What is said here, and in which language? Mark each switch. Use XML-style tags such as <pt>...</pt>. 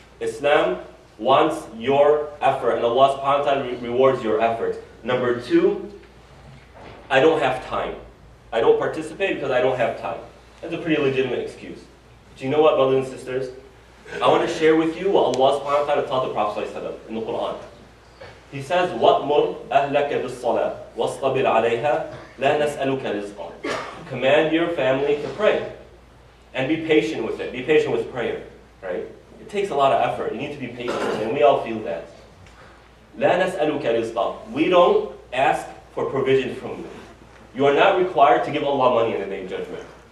<en>Islam wants your effort, and Allah subhanahu wa ta'ala rewards your effort. Number two, I don't have time. I don't participate because I don't have time. That's a pretty legitimate excuse. But you know what, brothers and sisters? I want to share with you what Allah subhanahu wa ta'ala taught the Prophet in the Quran. He says,</en> <ar>وَأْمُرْ أَهْلَكَ بِالصَّلَاةِ وَاصْطَبِرْ عَلَيْهَا لَا نَسْأَلُكَ رِزْقًا.</ar> <en>Command your family to pray. And be patient with it. Be patient with prayer. Right? It takes a lot of effort. You need to be patient with it, and we all feel that.</en> <ar>لَا نَسْأَلُكَ رِزْقًا.</ar> <en>We don't ask for provision from you. You are not required to give Allah money in the day of judgment.</en>